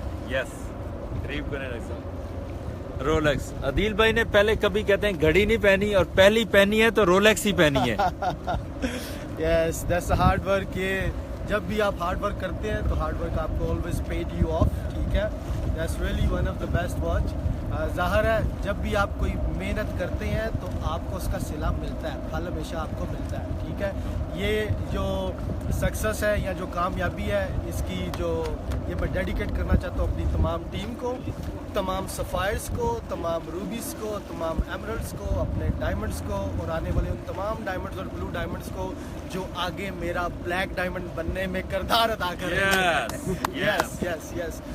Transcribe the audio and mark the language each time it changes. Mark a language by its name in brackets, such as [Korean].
[Urdu] یس قریب کرنے لگا رولیکس. عدیل بھائی نے پہلے کبھی کہتے ہیں گھڑی نہیں پہنی, اور پہلی پہنی ہے تو رولیکس ہی پہنی ہے. [English] Yes, that's the hard work. [Urdu] یہ جب بھی آپ ہارڈ ورک کرتے ہیں تو ہارڈ ورک آپ کو [English] always paid you off. [Urdu] ٹھیک ہے, [English] that's really one of the best watch. [Urdu] ظاہر ہے جب بھی آپ کوئی محنت کرتے ہیں تو آپ کو اس کا صلہ ملتا ہے, پھل ہمیشہ آپ کو ملتا ہے. ٹھیک ہے, یہ جو سکسیس ہے یا جو کامیابی ہے اس کی جو یہ میں ڈیڈیکیٹ کرنا چاہتا ہوں اپنی تمام ٹیم کو, تمام سفائرز کو, تمام روبیز کو, تمام ایمرلڈز کو, اپنے ڈائمنڈز کو, اور آنے والے ان تمام ڈائمنڈز اور بلو ڈائمنڈز کو جو آگے میرا بلیک ڈائمنڈ بننے میں کردار ادا کریں گے. یس یس یس.